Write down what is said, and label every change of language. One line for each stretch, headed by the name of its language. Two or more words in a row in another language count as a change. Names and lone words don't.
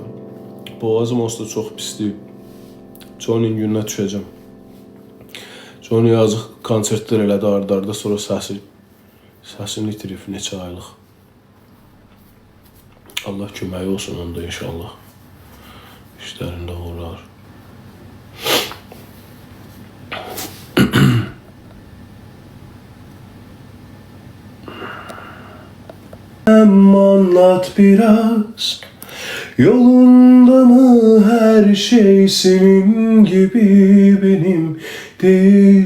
Azerbaijani: Boğazım olsa da çox pisdir. Johnny'nin gününə düşəcəm. Johnny yazıq konsertlər elədi ardarda, sonra səsini itirib neçə aylıq. Allah köməyi olsun onda inşallah. İşlərində uğurlar.
Turkish: Anlat biraz, yolunda mı her şey senin gibi benim değil?